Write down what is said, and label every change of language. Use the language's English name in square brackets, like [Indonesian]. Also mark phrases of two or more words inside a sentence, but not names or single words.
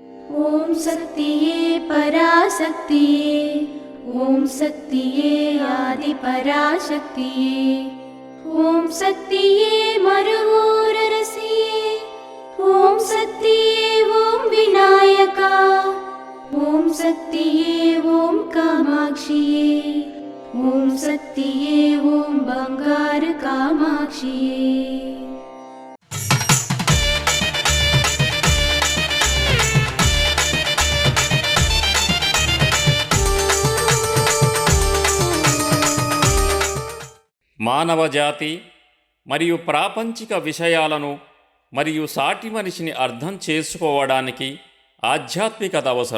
[Tamil] ஓம் சக்தியே பராசக்தியே, ஓம் சக்தியே ஆதி பராசக்தியே, ஓம் சக்தியே மருவூர் அரசியே, ஓம் சக்தியே ஓம் விநாயகா, ஓம் சக்தியே ஓம் காமாட்சியே, ஓம் சக்தியே ஓம் பங்கார் காமாட்சியே। [Telugu] మానవజాతి మరియు ప్రాపంచిక విషయాలను మరియు సాటి మనిషిని అర్థం చేసుకోవడానికి ఆధ్యాత్మికత అవసరం.